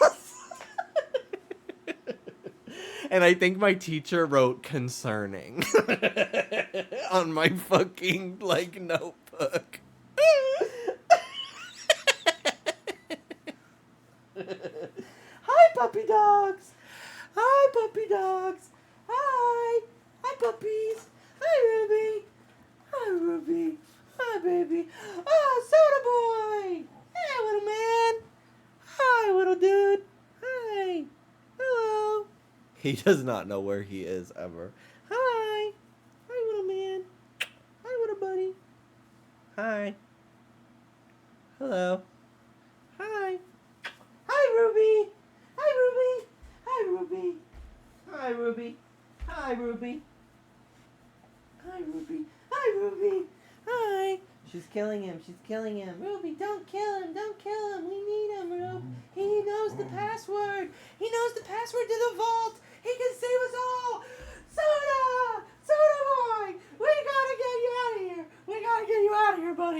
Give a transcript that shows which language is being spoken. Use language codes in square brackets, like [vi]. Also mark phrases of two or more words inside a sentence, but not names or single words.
[en] And I think my teacher wrote concerning on my fucking, like, notebook. Hi, puppy dogs. Hi, puppy dogs. Hi. Hi, puppies. Hi, Ruby. Hi, Ruby. Hi, baby. Oh, Soda Boy. Hey, little man. Hi, little dude. Hi. Hello. He does not know where he is ever. Hi. Hi, little man. Hi, little buddy. Hi. Hello. Hi. Hi, Ruby. Hi, Ruby. Hi, Ruby. Hi, Ruby. Hi, Ruby. Hi, Ruby. Hi, Ruby. Hi. She's killing him. She's killing him. Ruby, don't kill him. Don't kill him. We need him, Ruby. He knows the password. He knows the password to the vault. He can save us all. Soda! Soda Boy! We gotta get you out of here. We gotta get you out of here, buddy.